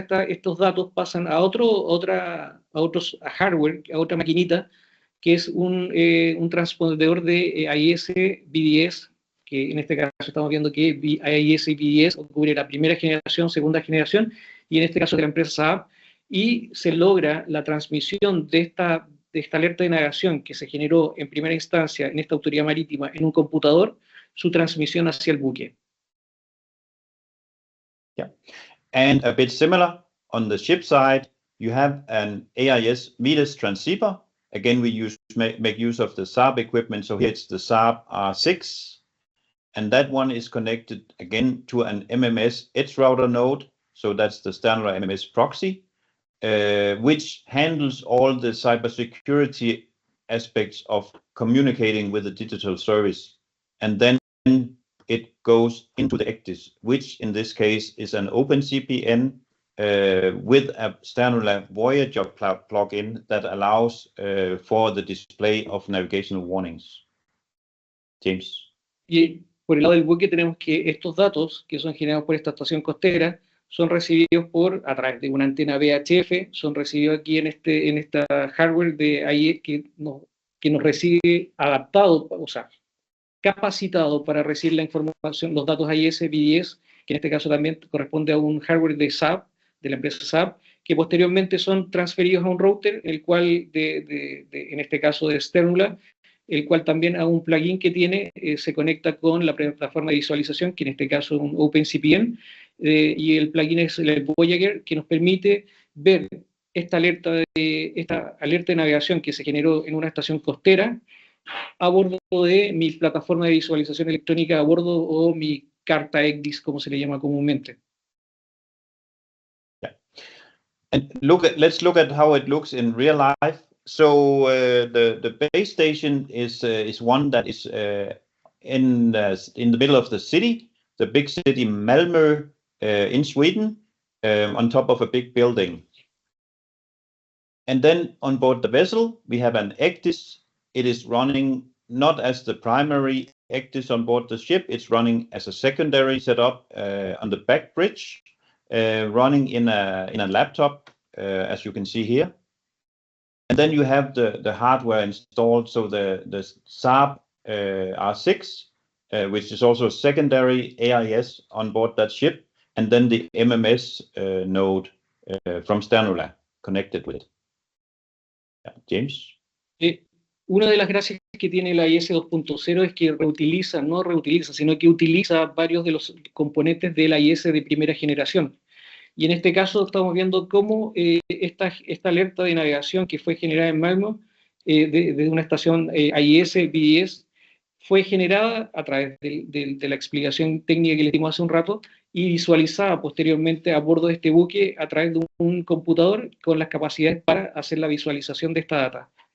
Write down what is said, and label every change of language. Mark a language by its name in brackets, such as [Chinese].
[Spanish] estos datos pasan a hardware, a otra maquinita, que es un transpondedor de AIS BDS, que en este caso estamos viendo que AIS y BDS cubre la primera generación, segunda generación, y en este caso de la empresa Saab, y se logra la transmisión de esta alerta de navegación que se generó en primera instancia en esta autoridad marítima en un computador, su transmisión hacia el buque. [English] Yeah, and a bit similar on the ship side, you have an AIS VIDAS transceiver. Again, we make use of the Saab equipment. So here it's the Saab R6, and that one is connected again to an MMS edge router node. So that's the Sternula MMS proxy, which handles all the cybersecurity aspects of communicating with the digital service. And then it goes into the ECDIS, which in this case is an OpenCPN with a Sternula Voyager plugin that allows for the display of navigational warnings. James. [Spanish] Y por el lado del buque tenemos que estos datos que son generados por esta estación costera son recibidos a través de una antena VHF, son recibidos aquí en esta hardware de AIS que nos recibe adaptado, o sea, capacitado para recibir la información, los datos AIS, VDS, que en este caso también corresponde a un hardware de Saab, de la empresa Saab, que posteriormente son transferidos a un router, el cual, en este caso de Sternula, el cual también a un plugin que tiene se conecta con la plataforma de visualización, que en este caso es un OpenCPN, y el plugin es el Voyager, que nos permite ver esta alerta de navegación que se generó en una estación costera a bordo de mi plataforma de visualización electrónica a bordo o mi carta ECDIS, como se le llama comúnmente. [English] Yeah. And let's look at how it looks in real life. So the base station is one that is in the middle of the city, the big city Malmö in Sweden, on top of a big building. And then on board the vessel, we have an ECDIS. It is running not as the primary ECDIS on board the ship. It's running as a secondary setup on the back bridge, running in a laptop, as you can see here. And then you have the hardware installed, so the Saab R6, which is also a secondary AIS on board that ship, and then the MMS node from Sternula connected with it. Yeah, James? [Spanish] Una de las gracias que tiene la AIS 2.0 es que no reutiliza, sino que utiliza varios de los componentes de la AIS de primera generación. Y en este caso estamos viendo cómo esta alerta de navegación que fue generada en Malmö, de una estación AIS, BDS, fue generada a través de la explicación técnica que les dimos hace un rato y visualizada posteriormente a bordo de este buque a través de un computador con las capacidades para hacer la visualización de esta data.